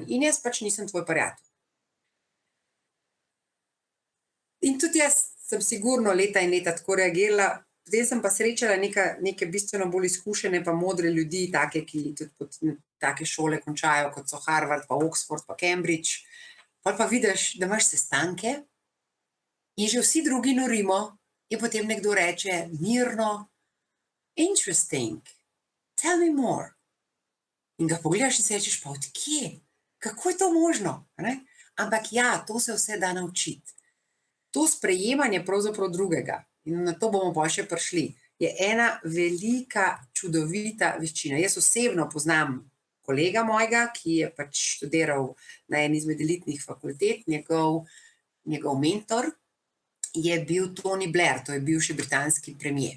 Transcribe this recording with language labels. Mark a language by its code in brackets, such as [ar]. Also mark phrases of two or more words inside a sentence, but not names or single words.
[sl] In jaz pač nisem tvoj prijatelj. In tudi jaz sem sigurno leta in leta tako reagirala, zdaj sem pa srečala neke bistveno bolj izkušene pa modre ljudi, take, ki tudi take šole končajo, kot so Harvard, pa Oxford, pa Cambridge. Pa vidiš, da imaš sestanke in že vsi drugi norimo in potem nekdo reče mirno, [en] interesting, tell me more. [sl] In ga pogledaš in se rečeš, pa od kje? Kako je to možno? Ampak ja, to se vse da naučiti. To sprejemanje pravzaprav drugega, in na to bomo pa še prišli, je ena velika, čudovita veščina. Jaz osebno poznam kolega mojega, ki je pač študiral na eni izmed elitnih fakultet, njegov mentor, je bil Tony Blair, to je bivši britanski premier.